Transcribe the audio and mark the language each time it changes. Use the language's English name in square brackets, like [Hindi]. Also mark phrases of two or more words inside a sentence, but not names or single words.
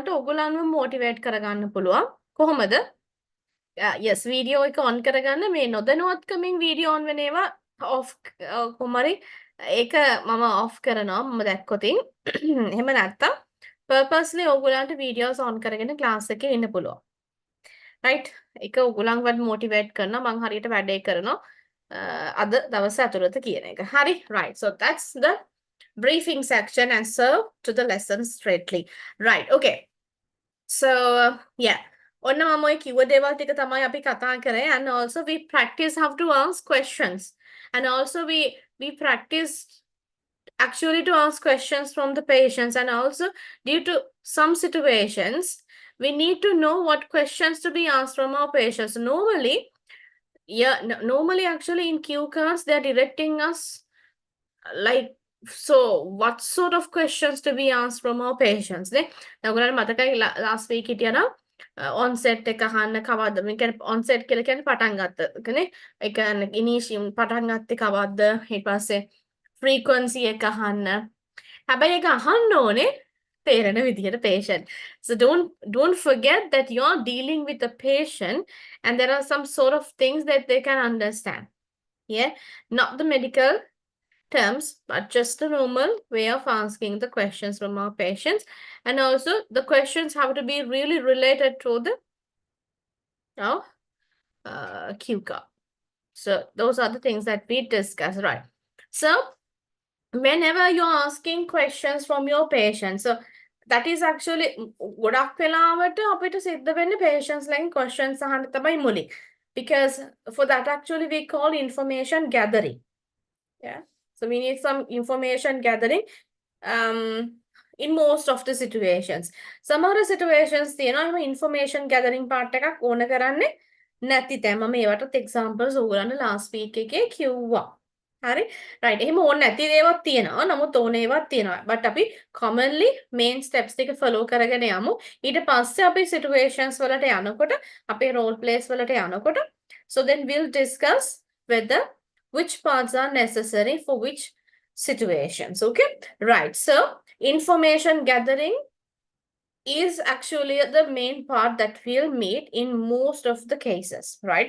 [Sinhala] ඕගොල්ලන්ව motivate කරගන්න පුළුවන්. කොහොමද? yes, video එක on කරගන්න මේ නොදැනුවත්කමින් [English] video on [Sinhala] වෙන ඒවා off කොහොමරි ඒක මම off කරනවා මම දැක්කොතින්. එහෙම නැත්තම් purposely ඔයගොල්ලන්ට [English] videos on [Sinhala] කරගෙන class එකේ ඉන්න පුළුවන්. right? ඒක ඔයගොල්ලන්වත් motivate කරනවා මං හරියට වැඩේ කරනවා අද දවස ඇතුළත කියන එක. හරි? [English] Right. So that's the briefing section and so to the lesson straightly. Right. Okay. So yeah. [Sinhala] ඔන්න මම ඔය කිව්ව දේවල් ටික තමයි අපි කතා කරේ [English] and also we practice how to ask questions and also we practice actually to ask questions from the patients and also due to some situations we need to know what questions to be asked from our patients. Normally actually in Q cards they're directing us like so what sort of questions to be asked from our patients [Sinhala] නේ ඔයගොල්ලන්ට මතකයි [English] last week [Sinhala] හිටියනම් onset එක අහන්න කවද්ද මේ කියන්නේ onset කියලා කියන්නේ පටන් ගන්නකනේ ඒ කියන්නේ initial පටන් ගත්තේ කවද්ද ඊට පස්සේ frequency එක අහන්න හැබැයි ඒක අහන්න ඕනේ තේරෙන විදිහට patient [English] so don't forget that you're dealing with a patient and there are some sort of things that they can understand yeah not the medical terms, but just a normal way of asking the questions from our patients. And also the questions have to be really related to the Q card. So those are the things that we discuss, right? So whenever you're asking questions from your patients, so that is actually [Sinhala] ගොඩක් වෙලාවට අපිට සිද්ධ වෙන්නේ patients ලාගෙන් questions අහන්න තමයි මුලින්. [English] Because for that actually we call information gathering. Yeah. So we need some information gathering in most of the situations. Some other situations, information gathering part [Sinhala] එකක් ඕන කරන්නේ නැති තැන්. මම ඒවටත් examples ඕගොල්ලන්ට [English] last week [Sinhala] එකේ කිව්වා. හරි? right. එහෙම ඕන නැති දේවල් තියෙනවා. නමුත් ඕන ඒවාත් තියෙනවා. but අපි [English] commonly main steps [Sinhala] ටික follow කරගෙන යමු. ඊට පස්සේ අපි situations වලට යනකොට අපේ role plays වලට යනකොට [English] so then we'll discuss whether which parts are necessary for which situations. Okay, right. So information gathering is actually the main part that we'll meet in most of the cases, right?